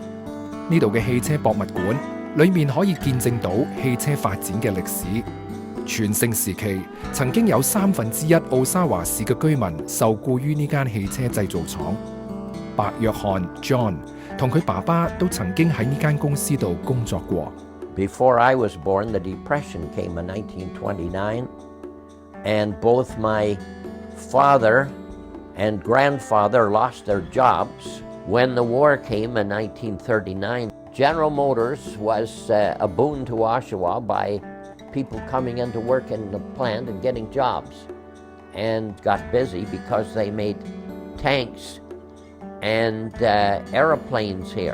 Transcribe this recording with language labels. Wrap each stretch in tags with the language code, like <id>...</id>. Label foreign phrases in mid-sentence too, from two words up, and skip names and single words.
<yue>呢度嘅汽車博物館裏面可以見證到汽車發展嘅歷史。全盛時期，曾經有1/3奧沙華市嘅居民受僱於呢間汽車製造廠。白約翰 John 同佢爸爸都曾經喺呢間公司度工作過。</yue> <en>Before I was born, the Depression came in 1929, and both my father and grandfather lost their jobs. When the war came in 1939, General Motors was a boon to Oshawa by people coming in to work in the plant and getting jobs, and got busy because they made tanks and airplanes here.</en>